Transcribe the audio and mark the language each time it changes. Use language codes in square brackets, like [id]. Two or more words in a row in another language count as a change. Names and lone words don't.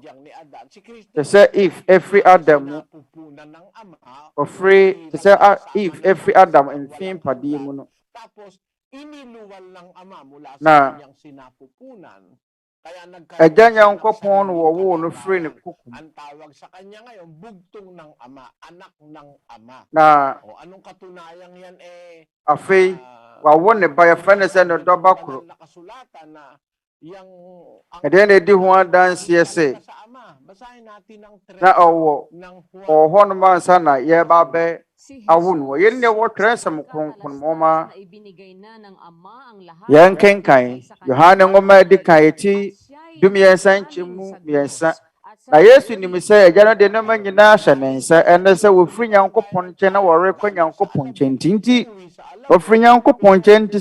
[ak] Te sɛ Eve ɛfiri Adam mu. Ɔfiri te sɛ Eve ɛfiri Adam mfin mpadeɛ mu no. [tl] Tapos iniluwal ng ama mula Na sa kanyang sinapupunan. [ak] Agya Nyankopɔn wo wo no free ne kukum. [tl] Ang tawag sa kanya ngayon, bugtong ng ama, anak ng ama. Na O anong katunayan yan [ak] afei wawo ne ba yɛfrɛ ne sɛ ne dɔba koro. [tl] nakasulatan na yang [ak] Ɛdeɛ na ɛdi ho adanseɛ sɛ [tl] sa ama. Basahin natin ang [ak] na ɔwɔ hɔ no mansa na yɛba bɛ awo no. Yɛn ne wɔtwerɛ nsɛm kronkron mɔma yɛn kenkan Yohane nwoma edi kan eti dumiɛnsa nkyɛmu mmiɛnsa. Na Yesu nim sɛ agya no de nneɛma nyinaa hyɛ ne nsa ɛne sɛ wɔfiri Nyankopɔn nkyɛn na wɔrekɔ Nyankopɔn nkyɛn nti wɔfiri Nyankopɔn nkyɛn nti